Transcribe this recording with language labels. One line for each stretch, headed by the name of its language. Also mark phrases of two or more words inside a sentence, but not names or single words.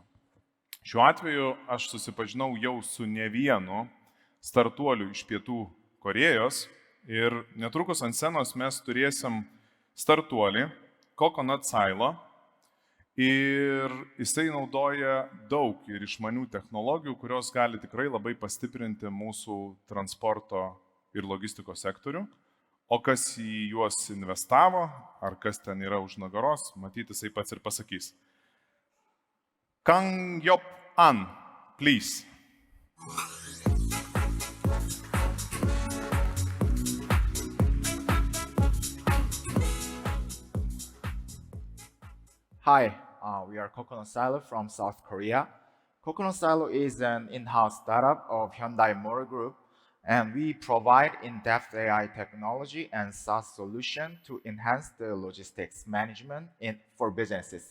Lithuanian: Šiuo atveju aš susipažinau jau su ne vienu startuoliu iš Pietų Korėjos ir netrukus ant scenos mes turėsim startuolį Coconut Silo ir jisai naudoja daug ir išmanių technologijų, kurios gali tikrai labai pastiprinti mūsų transporto ir logistikos sektorių. O kas į juos investavo, ar kas ten yra už nugaros, matyti jisai pats ir pasakys.
English: Kang Yop An, please. Hi, we are Coconut Silo from South Korea. Coconut Silo is an in-house startup of Hyundai Motor Group, and we provide in-depth AI technology and SaaS solution to enhance the logistics management for businesses.